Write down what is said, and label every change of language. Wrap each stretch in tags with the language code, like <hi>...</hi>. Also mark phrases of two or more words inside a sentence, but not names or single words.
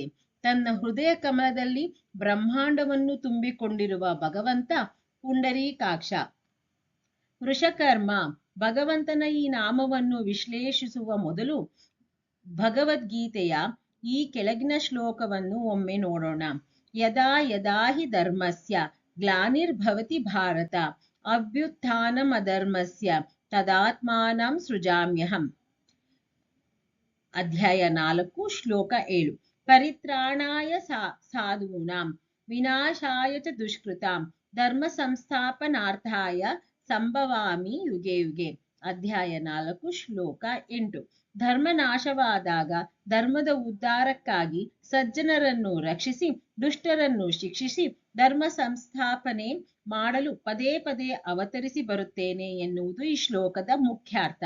<kn>ತನ್ನ ಹೃದಯ ಕಮಲದಲ್ಲಿ ಬ್ರಹ್ಮಾಂಡವನ್ನು ತುಂಬಿಕೊಂಡಿರುವ ಭಗವಂತ ಪುಂಡರೀಕಾಕ್ಷ. ವೃಷಕರ್ಮ. ಭಗವಂತನ ಈ ನಾಮವನ್ನು ವಿಶ್ಲೇಷಿಸುವ ಮೊದಲು ಭಗವದ್ಗೀತೆಯ ಈ ಕೆಳಗಿನ ಶ್ಲೋಕವನ್ನು ಒಮ್ಮೆ ನೋಡೋಣ.</kn> <sa>ಯದಾ ಯದಾ ಹಿ ಧರ್ಮಸ್ಯ ಗ್ಲಾನಿರ್ಭವತಿ ಭಾರತ ಅಭ್ಯುತ್ಥಾನಮಧರ್ಮಸ್ಯ ತದಾತ್ಮಾನಂ ಸೃಜಾಮ್ಯಹಂ.</sa> <kn>ಅಧ್ಯಾಯ 4 ಶ್ಲೋಕ 7.</kn> <sa>ಪರಿತ್ರಾಣಾಯ ಸಾಧೂನಾಂ ವಿನಾಶಾಯ ಚ ದುಷ್ಕೃತಾಂ ಧರ್ಮ ಸಂಸ್ಥಾಪನಾರ್ಥಾಯ ಸಂಭವಾಮಿ ಯುಗೆ ಯುಗೆ.</sa> <kn>ಅಧ್ಯಾಯ 4 ಶ್ಲೋಕ 8. ಧರ್ಮ ನಾಶವಾದಾಗ ಧರ್ಮದ ಉದ್ಧಾರಕ್ಕಾಗಿ ಸಜ್ಜನರನ್ನು ರಕ್ಷಿಸಿ ದುಷ್ಟರನ್ನು ಶಿಕ್ಷಿಸಿ ಧರ್ಮ ಸಂಸ್ಥಾಪನೆ ಮಾಡಲು ಪದೇ ಪದೇ ಅವತರಿಸಿ ಬರುತ್ತೇನೆ ಎನ್ನುವುದು ಈ ಶ್ಲೋಕದ ಮುಖ್ಯಾರ್ಥ.</kn>